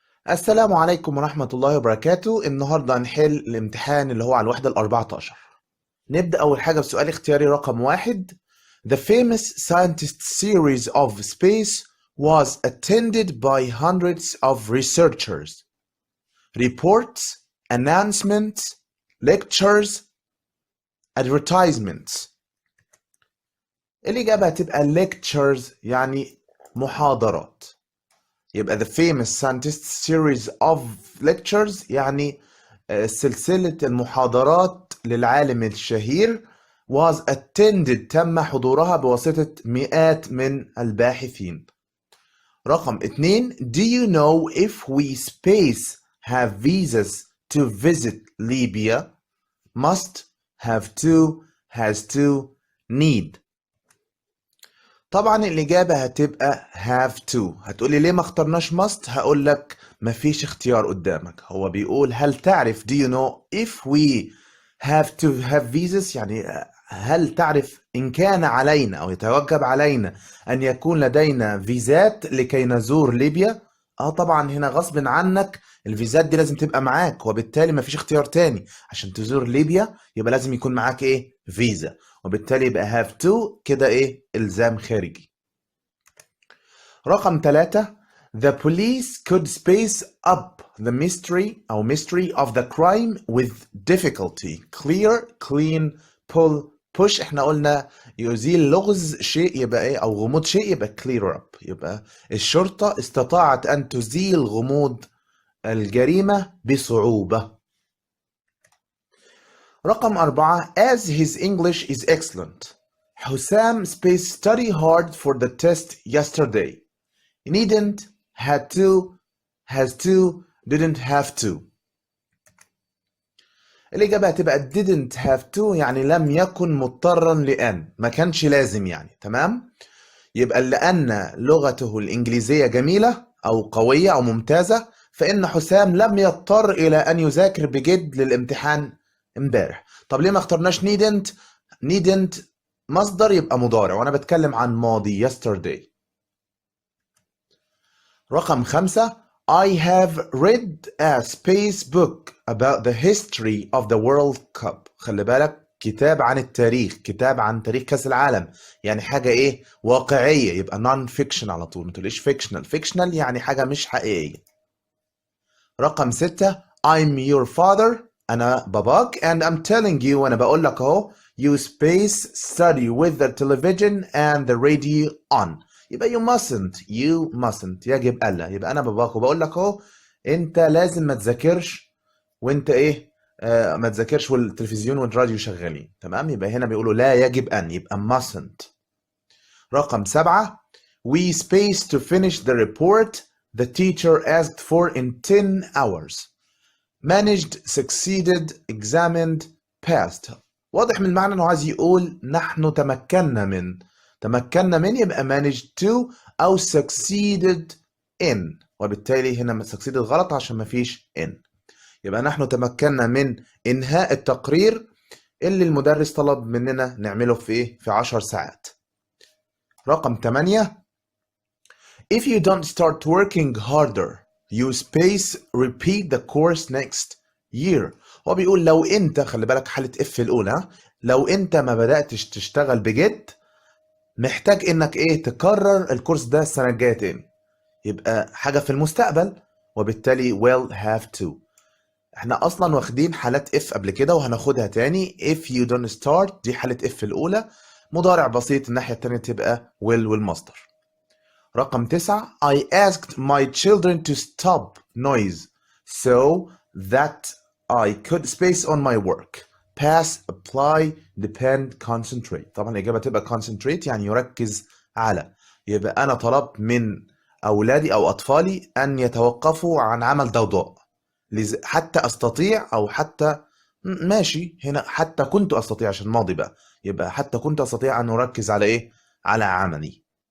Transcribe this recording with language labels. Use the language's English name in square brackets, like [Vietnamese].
[Arabic] السلام عليكم ورحمة الله وبركاته. النهاردة هنحل الامتحان اللي هو على الوحدة ال14. نبدأ أول حاجة بسؤال اختياري رقم 1. [English] The famous scientist series of space was attended by hundreds of researchers. Reports, announcements, lectures, advertisements. [Arabic] الإجابة هتبقى lectures يعني محاضرات. يبقى [English] the famous scientist series of lectures [Arabic] يعني سلسلة المحاضرات للعالم الشهير [English] was attended [Arabic] تم حضورها بواسطة مئات من الباحثين. رقم 2. [English] Do you know if we space have visas to visit Libya? Must, have to, has to, need. [Arabic] طبعا الإجابة هتبقى [English] have to. [Arabic] هتقولي ليه ما اخترناش must؟ هقول لك مفيش اختيار قدامك. هو بيقول هل تعرف [English] do you know if we have to have visas [Arabic] يعني هل تعرف إن كان علينا أو يتوجب علينا أن يكون لدينا فيزات لكي نزور ليبيا؟ طبعا هنا غصب عنك الفيزات دي لازم تبقى معاك، وبالتالي مفيش اختيار تاني. عشان تزور ليبيا يبقى لازم يكون معاك ايه؟ فيزا، وبالتالي يبقى [English] have to [Arabic] كده ايه؟ إلزام خارجي. رقم 3. [English] The police could space up the mystery of the crime with difficulty. Clear, clean, pull, push. [Arabic] احنا قلنا يزيل لغز شيء يبقى ايه، او غموض شيء يبقى [English] clear up. [Arabic] يبقى الشرطة استطاعت ان تزيل غموض الجريمة بصعوبة. رقم 4. [English] As his English is excellent, Hussam spaced study hard for the test yesterday. Needn't, had to, has to, didn't have to. [Arabic] الإجابة هتبقى [English] didn't have to [Arabic] يعني لم يكن مضطرا لأن، ما كانش لازم يعني. تمام؟ يبقى لأن لغته الإنجليزية جميلة أو قوية أو ممتازة، فإن حسام لم يضطر إلى أن يذاكر بجد للامتحان امبارح. طب ليه ما اخترناش needn't مصدر يبقى مضارع، وأنا بتكلم عن ماضي yesterday. رقم 5. [English] I have read a space book about the history of the World Cup. [Arabic] خلي بالك كتاب عن التاريخ، كتاب عن تاريخ كأس العالم، يعني حاجة ايه؟ واقعية، يبقى non-fiction على طول، ما تقوليش fictional يعني حاجة مش حقيقية. رقم 6. [English] I'm your father [Arabic] أنا باباك [English] and I'm telling you [Arabic] وأنا بقول لك أهو [English] you space study with the television and the radio on. [Arabic] يبقى [English] you mustn't [Arabic] يجب ألا. يبقى أنا باباك وبقول لك أهو أنت لازم ما تذاكرش وأنت إيه ما تذاكرش والتلفزيون والراديو شغالين. تمام؟ يبقى هنا بيقولوا لا يجب أن، يبقى mustn't. رقم 7. [English] We spaced to finish the report the teacher asked for in 10 hours. Managed, succeeded, examined, passed. [Arabic] واضح من المعنى انه عايز يقول نحن تمكنا من يبقى [English] managed to [Arabic] او [English] succeeded in، [Arabic] وبالتالي هنا succeeded غلط عشان ما فيش in. يبقى نحن تمكنا من انهاء التقرير اللي المدرس طلب مننا نعمله في ايه؟ في 10 ساعات. رقم 8. [English] If you don't start working harder you space repeat the course next year. [Arabic] هو بيقول لو انت، خلي بالك حالة اف الأولى، لو انت ما بدأتش تشتغل بجد محتاج انك ايه؟ تكرر الكورس ده السنة الجاية تاني. يبقى حاجة في المستقبل، وبالتالي [English] will have to. [Arabic] احنا اصلا واخدين حالات اف قبل كده وهناخدها تاني. [English] if you don't start [Arabic] دي حالة اف الأولى، مضارع بسيط، الناحية التانية تبقى will والمصدر. رقم 9. [English] I asked my children to stop noise so that I could space on my work. Pass, apply, depend, concentrate. [Arabic] طبعا الإجابة تبقى concentrate يعني يركز على. يبقى أنا طلبت من أولادي أو أطفالي أن يتوقفوا عن عمل ضوضاء حتى أستطيع، أو حتى ماشي هنا حتى كنت أستطيع عشان ماضي بقى، يبقى حتى كنت أستطيع أن أركز على إيه؟ على عملي.